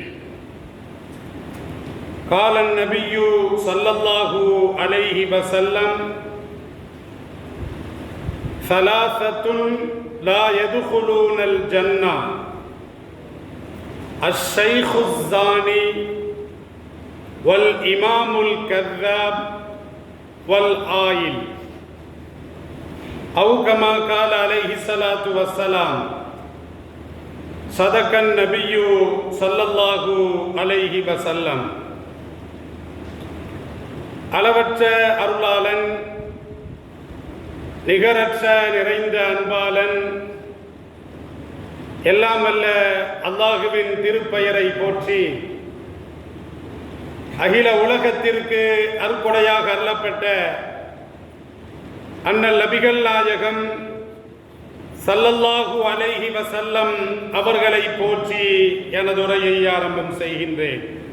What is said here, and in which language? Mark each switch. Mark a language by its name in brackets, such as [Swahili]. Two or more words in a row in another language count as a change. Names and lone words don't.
[Arabic] قال النبي صلى الله عليه وسلم: ثلاثة لا يدخلون الجنة: الشيخ الزاني والإمام الكذاب والعائل، أو كما قال عليه الصلاة والسلام. صدق النبي صلى الله عليه وسلم. [Tamil] அளவற்ற அருளாளன், நிகரற்ற நிறைந்த அன்பாளன், எல்லாம் வல்ல அல்லாஹுவின் திருப்பெயரை போற்றி அகில உலகத்திற்கு அருட்கொடையாக அருளப்பட்ட அண்ணல் நபிகள் நாயகம் [Arabic] صلى الله عليه وسلم [Tamil] அவர்களை போற்றி எனது உரையை ஆரம்பம் செய்கின்றேன்.